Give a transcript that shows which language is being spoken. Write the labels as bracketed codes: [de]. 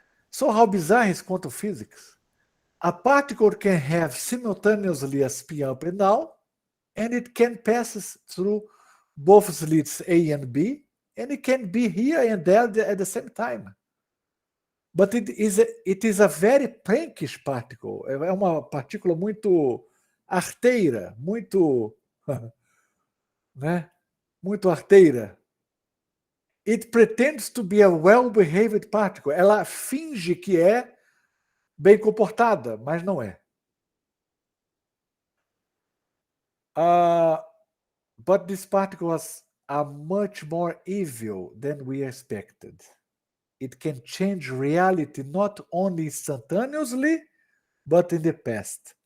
[en] So how bizarre is quantum physics? A particle can have simultaneously a spin up and down, and it can pass through both slits A and B, and it can be here and there at the same time. But it is a very prankish particle. [pt] É uma partícula muito arteira, muito, né? Muito arteira. [en] It pretends to be a well-behaved particle. [pt] Ela finge que é bem comportada, mas não é. [en] But these particles are much more evil than we expected. It can change reality not only instantaneously, but in the past.